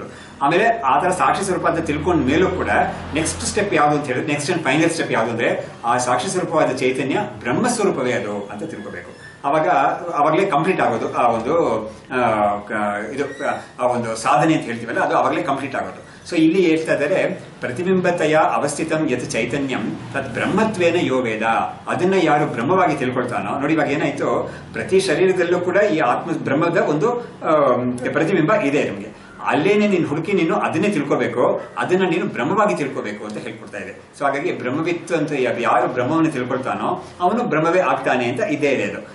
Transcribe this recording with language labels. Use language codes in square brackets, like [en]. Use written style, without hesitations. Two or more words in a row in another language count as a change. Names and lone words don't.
[kn] ಆಮೇಲೆ ಆ ತರ ಸಾಕ್ಷಿ ಸ್ವರೂಪ ಅಂತ ತಿಳ್ಕೊಂಡ ಮೇಲೂ ಕೂಡ [en] next step [kn] ಯಾವುದು ಅಂತ ಹೇಳಿದ್ರೆ, [en] next and final step [kn] ಯಾವುದು ಅಂದ್ರೆ, ಆ ಸಾಕ್ಷಿ ಸ್ವರೂಪವಾದ ಚೈತನ್ಯ ಬ್ರಹ್ಮ ಸ್ವರೂಪವೇ ಅದು ಅಂತ ತಿಳ್ಕೋಬೇಕು. ಅವಾಗಲೇ ಕಂಪ್ಲೀಟ್ ಆಗೋದು ಆ ಒಂದು ಸಾಧನೆ ಅಂತ ಹೇಳ್ತೀವಲ್ಲ, ಅದು ಅವಾಗಲೇ ಕಂಪ್ಲೀಟ್ ಆಗೋದು. ಸೊ ಇಲ್ಲಿ ಹೇಳ್ತಾ ಇದ್ದಾರೆ, [sa] ಪ್ರತಿಬಿಂಬತೆಯ ಅವಸ್ಥಿತಂ ಯತ್ ಚೈತನ್ಯಂ ತತ್ ಬ್ರಹ್ಮತ್ವೇನ ಯೋ ವೇದ. [kn] ಅದನ್ನ ಯಾರು ಬ್ರಹ್ಮವಾಗಿ ತಿಳ್ಕೊಳ್ತಾನೋ, ನೋಡಿ ಇವಾಗ ಏನಾಯ್ತು, ಪ್ರತಿ ಶರೀರದಲ್ಲೂ ಕೂಡ ಈ ಆತ್ಮ ಬ್ರಹ್ಮದ ಒಂದು ಪ್ರತಿಬಿಂಬ ಇದೆ ನಮಗೆ. ಅಲ್ಲೇನೆ ನೀನು ಹುಡುಕಿ ನೀನು ಅದನ್ನೇ ತಿಳ್ಕೋಬೇಕು, ಅದನ್ನ ನೀನು ಬ್ರಹ್ಮವಾಗಿ ತಿಳ್ಕೋಬೇಕು ಅಂತ ಹೇಳ್ಕೊಡ್ತಾ ಇದೆ. ಸೊ ಹಾಗಾಗಿ ಬ್ರಹ್ಮವಿತ್ತು ಅಂತ ಯಾರು ಬ್ರಹ್ಮವನ್ನು ತಿಳ್ಕೊಳ್ತಾನೋ ಅವನು ಬ್ರಹ್ಮವೇ ಆಗ್ತಾನೆ ಅಂತ ಇದೇ ಇದೆ ಅದು.